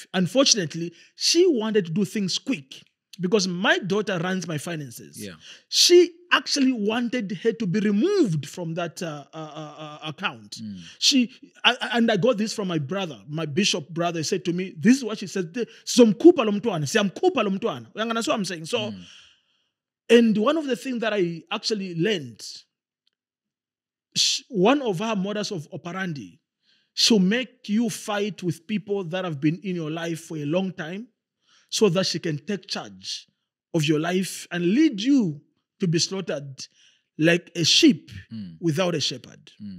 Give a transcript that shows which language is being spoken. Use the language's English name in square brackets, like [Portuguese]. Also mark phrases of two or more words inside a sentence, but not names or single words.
[English] Unfortunately, she wanted to do things quick because my daughter runs my finances. Yeah. She actually wanted her to be removed from that account. And I got this from my brother, my bishop brother. He said to me, this is what she said, [Xhosa] "Somkhupha lo mntwana, siyamkhupha lo mntwana." [English] That's what I'm saying. So, and one of the things that I actually learned, one of her modus of operandi, she'll make you fight with people that have been in your life for a long time so that she can take charge of your life and lead you to be slaughtered like a sheep without a shepherd.